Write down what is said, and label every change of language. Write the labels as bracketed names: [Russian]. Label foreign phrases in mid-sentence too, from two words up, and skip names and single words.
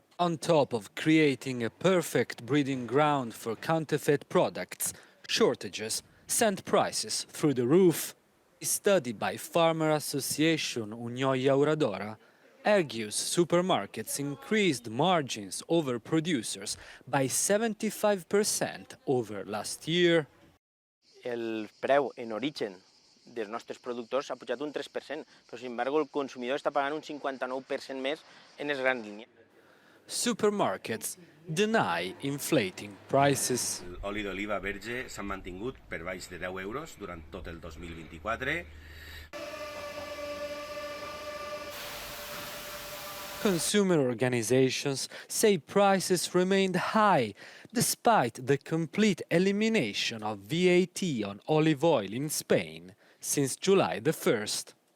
[English] On top of creating a perfect breeding ground for counterfeit products, shortages sent prices through the roof. A study by farmer association Unió Llauradora argues supermarkets increased margins over producers by 75% over last year. [Catalan] El preu en origen dels nostres productors ha pujat un 3%, però, [Spanish] sin embargo, [Catalan] el consumidor està pagant un 59% més en les grans línies. [English] Supermarkets deny inflating prices. [Catalan] L'oli d'oliva verge s'ha mantingut per baix de 10 euros durant tot el 2024. [English] Consumer organizations say prices remained high despite the complete elimination of VAT on olive oil in Spain since July the 1st.